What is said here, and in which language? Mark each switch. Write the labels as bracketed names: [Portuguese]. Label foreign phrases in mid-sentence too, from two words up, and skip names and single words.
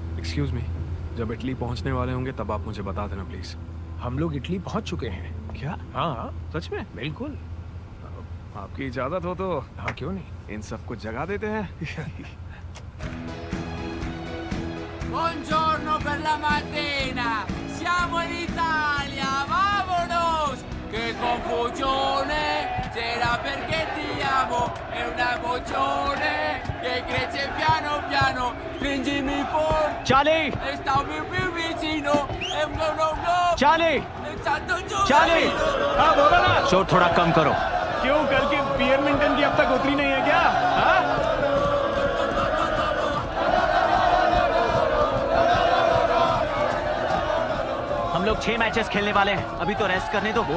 [English] Excuse me, [Hindi] जब इटली पहुंचने वाले होंगे तब आप मुझे बता देना प्लीज। हम लोग इटली पहुंच चुके हैं। क्या? हाँ सच में? बिल्कुल। आपकी इजाजत हो तो हाँ क्यों नहीं। इन सबको जगा देते हैं। [Italian] Buongiorno per la mattina, siamo in Italia, vamonos! Che confusione, c'era perché ti amo, è una emozione che cresce piano piano, stringimi forte, Charlie! e stammi più vicino, e no, Charlie! e santo giù! Charlie! [Hindi] हाँ बोलो ना। शोर थोड़ा कम करो। क्यों कल की पियर मिंटन की अब तक उतरी नहीं है क्या? हाँ? हम लोग 6 मैचेस खेलने वाले हैं, अभी तो रेस्ट करने दो।